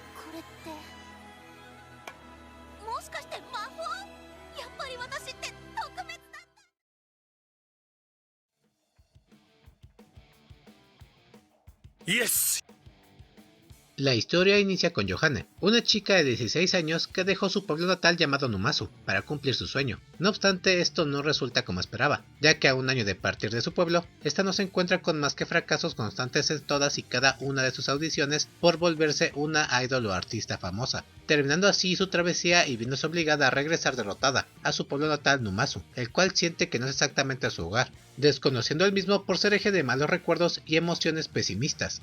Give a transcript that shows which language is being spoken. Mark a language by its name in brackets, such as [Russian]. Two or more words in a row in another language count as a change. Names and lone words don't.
[Japanese] これってもしかして魔法？やっぱり私って特別だ。 Yes. [Spanish] La historia inicia con Yohane, una chica de 16 años que dejó su pueblo natal llamado Numazu para cumplir su sueño. No obstante, esto no resulta como esperaba, ya que a un año de partir de su pueblo, esta no se encuentra con más que fracasos constantes en todas y cada una de sus audiciones por volverse una idol o artista famosa, terminando así su travesía y viéndose obligada a regresar derrotada a su pueblo natal Numazu, el cual siente que no es exactamente su hogar, desconociendo el mismo por ser eje de malos recuerdos y emociones pesimistas.